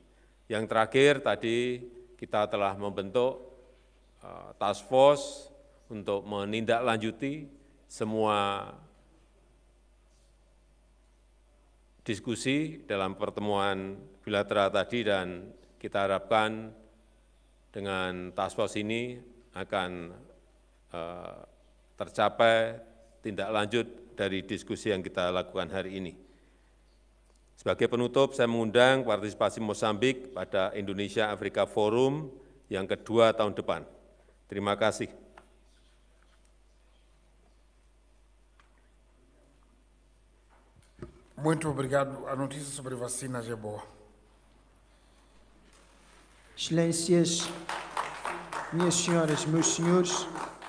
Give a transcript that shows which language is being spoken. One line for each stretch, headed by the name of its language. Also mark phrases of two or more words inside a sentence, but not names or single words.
Indonesian: Yang terakhir, tadi kita telah membentuk
English: task force
Indonesian: untuk menindaklanjuti semua diskusi dalam pertemuan bilateral tadi, dan kita harapkan dengan
English: task force
Indonesian: ini akan tercapai tindak lanjut dari diskusi yang kita lakukan hari ini. Sebagai penutup, saya mengundang partisipasi Mozambik pada Indonesia Afrika Forum yang kedua tahun depan. Terima kasih.
Portuguese: Muito obrigado. A notícia sobre vacinas é boa. Excelências, minhas senhoras, meus senhores,